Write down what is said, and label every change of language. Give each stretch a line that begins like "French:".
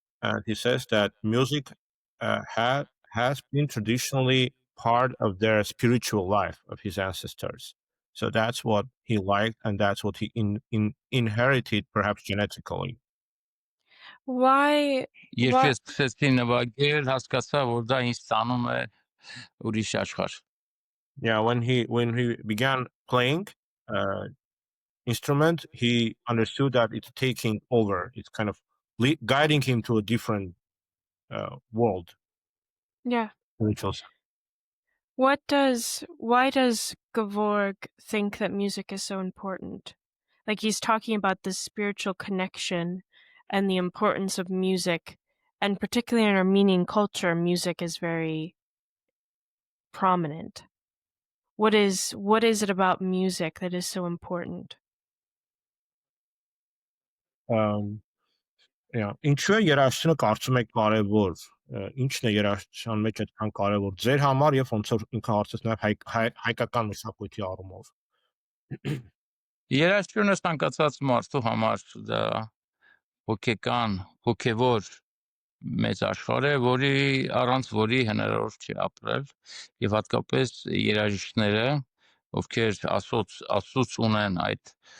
English: And he says that music has been traditionally part of their spiritual life of his ancestors. So that's what he liked, and that's what he inherited, perhaps genetically. Why
Armenian: Երբ ես սկսեցի նվագել, հասկացա, որ դա ինձ տանում է ուրիշ աշխարհ։
English: Yeah, when he began playing instrument, he understood that it's taking over. It's kind of guiding him to a different world. Yeah. Spiritual sense. Why does Gevorg think that music is so important? Like he's talking about this spiritual connection and the importance of music and particularly in Armenian culture, music is very prominent. What is it about music that is so important?
Armenian: Ինչու է երաժշտությունը կարծում եք կարևոր։ Ինչն է երաժշտության մեջ այդքան կարևոր ձեր համար եւ ոնց որ ինքը հարցած նաեւ հայկական մշակույթի առումով։ Երաժշտությունը ցանկացած մարդու համար դա հոգեկան, հոգևոր մեծ աշխարհ է, որի առանց որի հնարավոր չի ապրել եւ հատկապես երաժիշտները, ովքեր աստծուց ունեն այդ